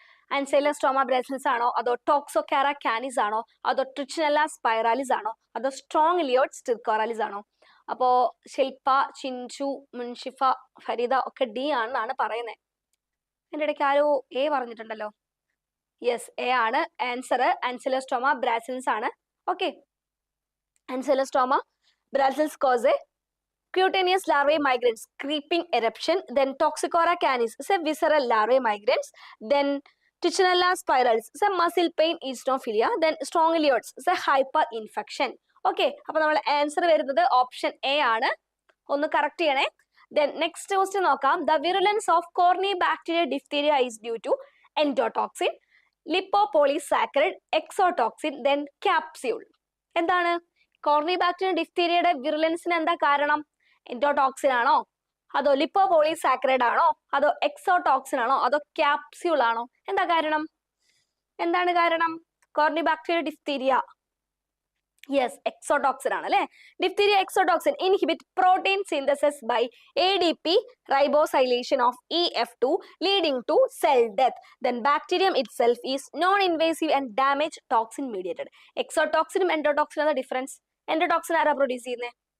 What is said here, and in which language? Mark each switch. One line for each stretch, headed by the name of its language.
Malayalam: Ancylostoma brasiliensis ആണോ അതോ Toxocara canis ആണോ അതോ Trichinella spiralis ആണോ അതോ Strongyloids stercoralis ആണോ? അപ്പോ ശില്പ, ചിഞ്ചു, മുൻഷിഫ, ഫരീദ ഒക്കെ ഡി ആണെന്നാണ് പറയുന്നത്. എൻ്റെ ഇടയ്ക്ക് ആരോ എ പറഞ്ഞിട്ടുണ്ടല്ലോ. യെസ്, എ ആണ് ആൻസർ. Ancylostoma brasiliensis ആണ്.
English: Okay, Ancylostoma brasiliensis cause a cutaneous larvae migrans, creeping eruption, then Toxocara canis, say visceral larvae migrans, then Trichinella spiralis, say muscle pain, eosinophilia, then Strongyloids, say hyperinfection.
Malayalam: Okay, അപ്പൊ നമ്മുടെ answer വരുന്നത് option A ആണ്. ഒന്ന് correct ചെയ്യണേ.
English: Then next question നോക്കാം. The virulence of Corynebacteria diphtheria is due to endotoxin, lipopolysaccharide, exotoxin, then capsule.
Malayalam: എന്താണ് Corynebacteria diphtheriaയുടെ വിറുലൻസിന് എന്താ കാരണം? എൻഡോടോക്സിൻ ആണോ അതോ ലിപ്പോപോളിസാക്കറൈഡ് ആണോ അതോ എക്സോടോക്സിൻ ആണോ അതോ ക്യാപ്സ്യൂൾ ആണോ? എന്താ കാരണം? എന്താണ് കാരണം? Corynebacteria diphtheria. യെസ്, എക്സോടോക്സിൻ ആണ് അല്ലേ?
English: Diphtheria exotoxin inhibit protein synthesis by ADP ribosylation of EF2 leading to cell death. Then bacterium itself is non-invasive and damage toxin mediated.
Malayalam: എക്സോടോക്സിനും എൻഡോടോക്സിനും എന്താ ഡിഫറൻസ്? എൻഡോടോക്സിൻ ആരാ പ്രൊഡ്യൂസ് ചെയ്യുന്നത്?